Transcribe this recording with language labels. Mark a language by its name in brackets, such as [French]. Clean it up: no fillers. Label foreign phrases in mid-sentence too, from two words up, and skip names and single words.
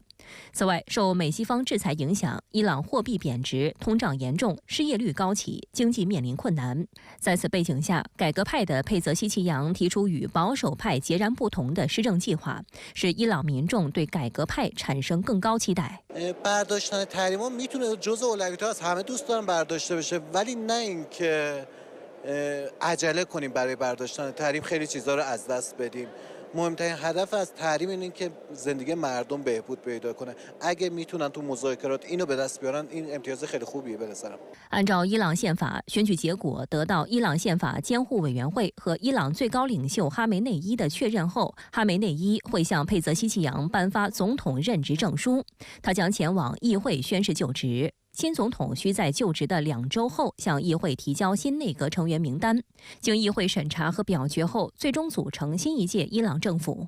[Chinese] 此外，受美西方制裁影响，伊朗货币贬值，通胀严重，失业率高企，经济面临困难。在此背景下，改革派的佩泽西奇扬提出与保守派截然不同的施政计划，使伊朗民众对改革派产生更高期待。 [Persian] برداشتن تحریما میتونه جزء اولویت‌ها از همه دوست دارن برداشته بشه ولی نه اینکه عجله کنیم برای برداشتن تحریم خیلی چیزا رو از دست بدیم. مهمترین هدف از تحریم اینه که زندگی مردم بهبود پیدا کنه. اگه میتونن تو مذاکرات اینو به دست بیارن این امتیاز خیلی خوبیه به نظرم. [Chinese] 按照伊朗宪法，选举结果得到伊朗宪法监护委员会和伊朗最高领袖哈梅内伊的确认后，哈梅内伊会向佩泽西奇扬颁发总统任职证书，他将前往议会宣誓就职。新总统需在就职的2周后向议会提交新内阁成员名单，经议会审查和表决后，最终组成新一届伊朗政府。